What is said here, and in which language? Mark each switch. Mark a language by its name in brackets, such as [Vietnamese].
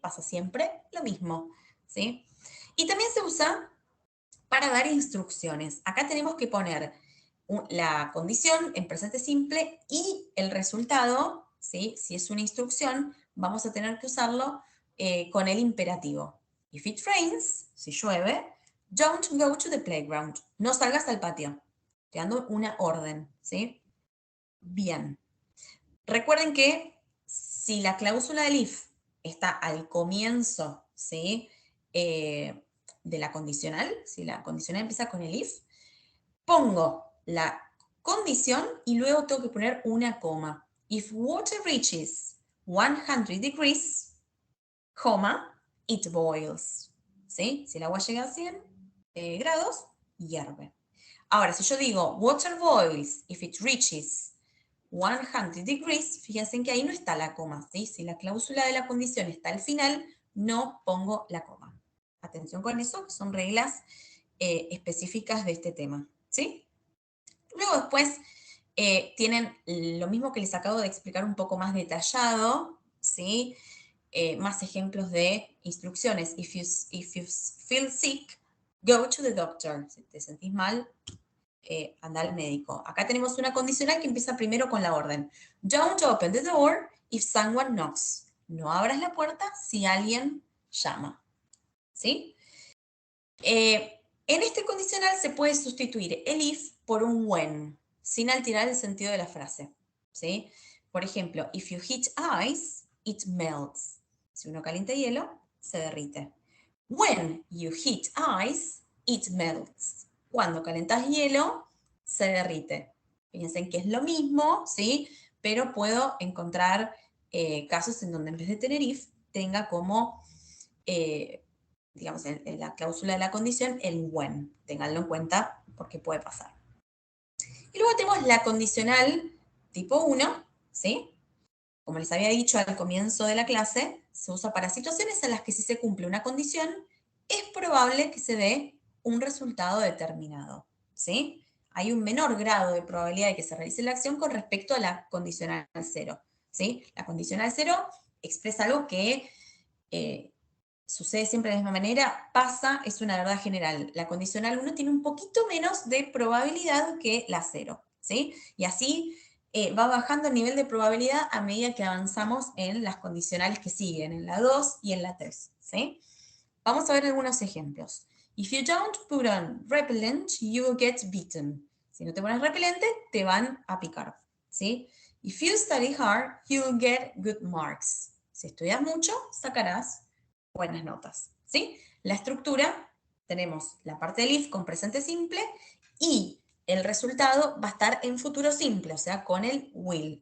[Spanish] Pasa siempre lo mismo, ¿sí? Y también se usa para dar instrucciones. Acá tenemos que poner la condición en presente simple y el resultado, ¿sí? Si es una instrucción, vamos a tener que usarlo con el imperativo. [English] If it rains, [Spanish] si llueve, [English] don't go to the playground. [Spanish] No salgas al patio. Te dando una orden, ¿sí? Bien. Recuerden que si la cláusula del if está al comienzo, ¿sí? De la condicional, si la condicional empieza con el if, pongo la condición y luego tengo que poner una coma. [English] If water reaches 100 degrees, [Spanish] coma, [English] it boils. [Spanish] ¿Sí? Si el agua llega a 100 grados, hierve. Ahora, si yo digo [English] water boils if it reaches 100 degrees, [Spanish] fíjense que ahí no está la coma, ¿sí? Si la cláusula de la condición está al final, no pongo la coma. Atención con eso, que son reglas específicas de este tema, ¿sí? Luego después tienen lo mismo que les acabo de explicar un poco más detallado, ¿sí? Más ejemplos de instrucciones. [English] If you feel sick, go to the doctor. [Spanish] Si te sentís mal, anda al médico. Acá tenemos una condicional que empieza primero con la orden. [English] Don't open the door if someone knocks. [Spanish] No abras la puerta si alguien llama. ¿Sí? En este condicional se puede sustituir el if por un when. sin alterar el sentido de la frase, ¿sí? Por ejemplo, [English] if you heat ice, it melts. [Spanish] Si uno calienta hielo, se derrite. [English] When you heat ice, it melts. [Spanish] Cuando calentas hielo, se derrite. Fíjense que es lo mismo, ¿sí? Pero puedo encontrar casos en donde en vez de tener if, tenga como, digamos, en la cláusula de la condición, el when. Ténganlo en cuenta porque puede pasar. Y luego tenemos la condicional tipo 1, ¿sí? Como les había dicho al comienzo de la clase, se usa para situaciones en las que si se cumple una condición, es probable que se dé un resultado determinado, ¿sí? Hay un menor grado de probabilidad de que se realice la acción con respecto a la condicional 0, ¿sí? La condicional 0 expresa algo que sucede siempre de la misma manera, pasa, es una verdad general. La condicional 1 tiene un poquito menos de probabilidad que la 0, ¿sí? Y así va bajando el nivel de probabilidad a medida que avanzamos en las condicionales que siguen, en la 2 y en la 3, ¿sí? Vamos a ver algunos ejemplos. [English] If you don't put on repellent, you will get bitten. [Spanish] Si no te pones repelente, te van a picar, ¿sí? [English] If you study hard, you will get good marks. [Spanish] Si estudias mucho, sacarás buenas notas, ¿sí? La estructura, tenemos la parte del if con presente simple y el resultado va a estar en futuro simple, o sea, con el will.